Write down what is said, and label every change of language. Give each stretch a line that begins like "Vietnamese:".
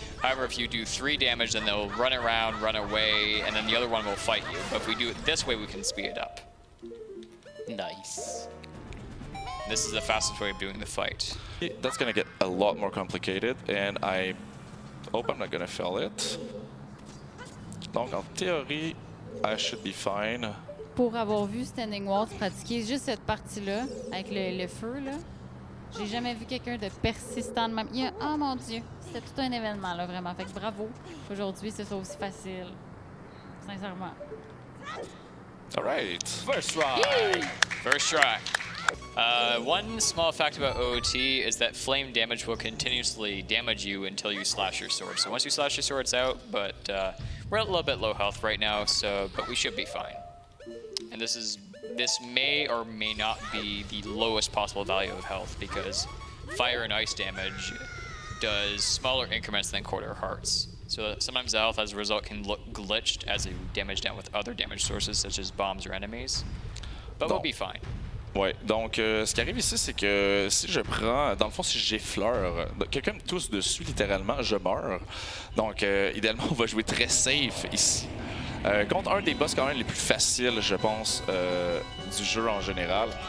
English: However, if you do 3 damage, then they'll run around, run away, and then the other one will fight you. But if we do it this way, we can speed it up. Nice. This is the fastest way of doing the fight. That's gonna get a lot more complicated, and I hope I'm not gonna fail it.
French: Donc, en théorie,
English: I should be fine.
French: Pour avoir vu StandingWaltz pratiquer juste cette partie-là, avec le feu, là, j'ai jamais vu quelqu'un de persistant de même. Oh mon Dieu, c'était tout un événement, là, vraiment. Fait que bravo qu'aujourd'hui, ce soit aussi facile. Sincèrement.
English: All right. First try. First try. One small fact about OOT is that flame damage will continuously damage you until you slash your sword. So once you slash your sword, it's out, but we're at a little bit low health right now, but we should be fine. And this may or may not be the lowest possible value of health because fire and ice damage does smaller increments than quarter hearts. So sometimes the health as a result can look glitched as you damage down with other damage sources such as bombs or enemies. But we'll be fine.
French: Ouais, donc ce qui arrive ici, c'est que si je prends, dans le fond, si j'effleure, quelqu'un me tousse dessus, littéralement, je meurs. Donc, idéalement, on va jouer très safe ici. Contre un des boss quand même les plus faciles, je pense, du jeu en général.